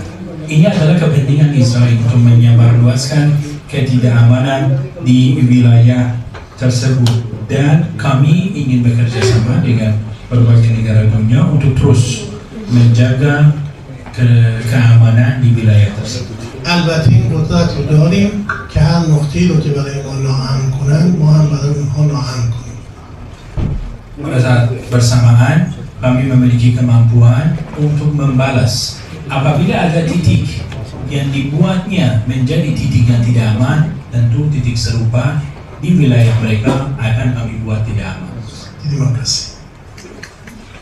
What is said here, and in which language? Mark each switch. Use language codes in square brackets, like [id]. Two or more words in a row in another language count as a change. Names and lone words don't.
[id] Ini adalah kepentingan Israel untuk menyebarluaskan ketidakamanan di wilayah tersebut, dan kami ingin bekerja sama dengan berbagai negara dunia untuk terus menjaga keamanan di wilayah tersebut. [fa] البته این قدرت رو داریم که هر نقطه‌ای رو که برای ما ناامن کنن ما هم برای اونها ناامن کنیم. [id] Pada saat bersamaan kami memiliki kemampuan untuk membalas apabila ada titik yang dibuatnya menjadi titik yang tidak aman, tentu titik serupa di wilayah mereka akan kami buat tidak aman.